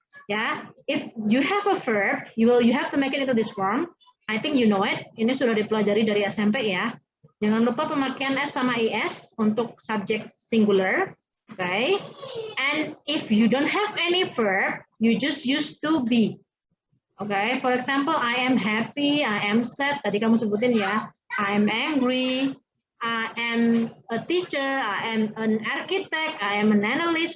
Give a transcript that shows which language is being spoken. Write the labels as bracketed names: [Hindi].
[English] Ya, if you have a verb, you have to make it into this form. I think you know it. [Indonesian] Ini sudah dipelajari dari SMP ya. Jangan lupa pemakaian S sama IS untuk subject singular. [English] And if you don't have any verb, you just use to be. For example, I am happy, I am sad. [Indonesian] Tadi kamu sebutin ya. [English] I am angry, I am a teacher, I am an architect, I am an analyst.